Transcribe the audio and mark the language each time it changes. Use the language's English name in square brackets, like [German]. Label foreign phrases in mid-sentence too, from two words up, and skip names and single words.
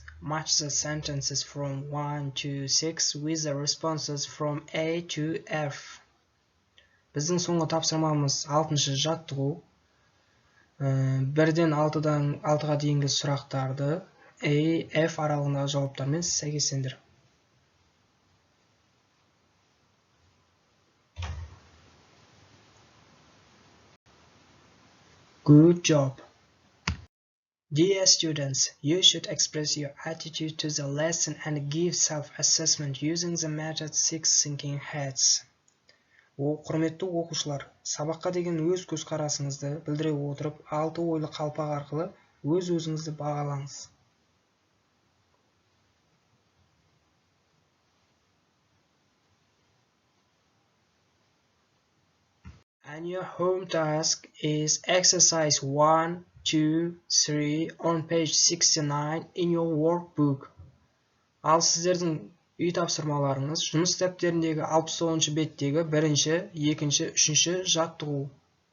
[English] Match the sentences from 1 to 6 with the responses from A to F. [Kazakh] Біздің соңғы тапсырмамыз 6-шы жаттығу. 1-ден 6-ға дейінгі сұрақтарды A, F аралығындағы жауаптармен сәйкестендір. [English] Good job. Dear students, you should express your attitude to the lesson and give self-assessment using the method 6 thinking heads. [Kazakh] Құрметті оқушылар, сабаққа деген өз көзқарасыңызды білдіре отырып, 6 ойлы қалпақ арқылы өз-өзіңізді бағалаңыз. [English] And your home task is exercise 1, 2, 3 on page 69 in your workbook. [Kazakh] Ал сіздердің үй тапсырмаларыңыз жұмыс дәптеріндегі 69-ші беттегі 1-ші, 2-ші, 3-ші жаттығу.